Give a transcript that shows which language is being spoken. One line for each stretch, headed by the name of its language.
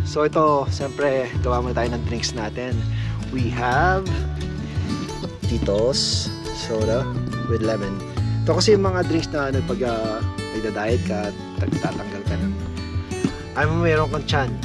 Filipino: So ito, siyempre, gawa muna tayo ng drinks natin.
English: We have Tito's soda with lemon.
Filipino: Ito kasi yung mga drinks na ano, pag nagda-diet ka, tatanggal ka ng mayroon kang tiyan.